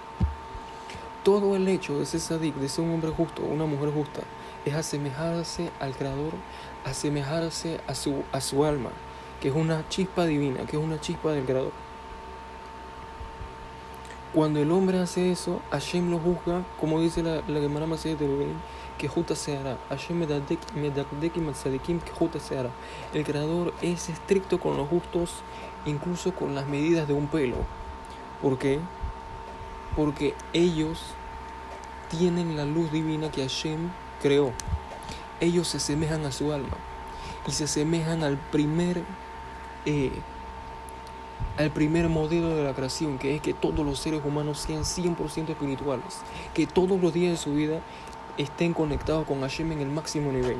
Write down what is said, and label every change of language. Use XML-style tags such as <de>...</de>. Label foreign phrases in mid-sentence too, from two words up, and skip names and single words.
<es>Todo el hecho de ser sadik, de ser un hombre justo, una mujer justa, es asemejarse al Creador, asemejarse a su alma, que es una chispa divina, que es una chispa del Creador. Cuando el hombre hace eso, Hashem lo juzga, como dice la Gemara Masechet Eruvin,</es> <he>כחוט השערה. השם מדקדקים צדיקים כחוט השערה.</he> <es>El Creador es estricto con los justos, incluso con las medidas de un pelo. ¿Por qué? Porque ellos tienen la luz divina que Hashem creó. Ellos se asemejan a su alma y se asemejan al primer modelo de la creación, que es que todos los seres humanos sean 100% espirituales, que todos los días de su vida estén conectados con Hashem en el máximo nivel.</es>